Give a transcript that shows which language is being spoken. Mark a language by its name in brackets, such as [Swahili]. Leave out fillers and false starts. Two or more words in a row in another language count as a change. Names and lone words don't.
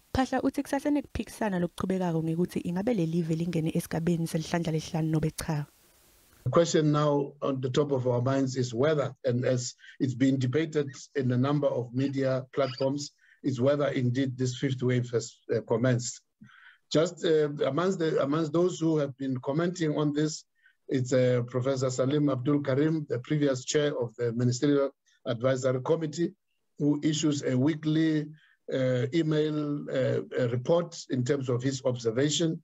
[Swati] Phaahla uthi kusasene kuphikisana lokuchubekako ngekuthi ingabe lelive lingene esigabeni selihlandla lesihlanu nobe cha. [English] The question now on the top of our minds is whether, and as it's been debated in a number of media platforms, is whether indeed this fifth wave has commenced. Just amongst those who have been commenting on this, it's Professor Salim Abdul Karim, the previous chair of the Ministerial Advisory Committee, who issues a weekly email report in terms of his observation.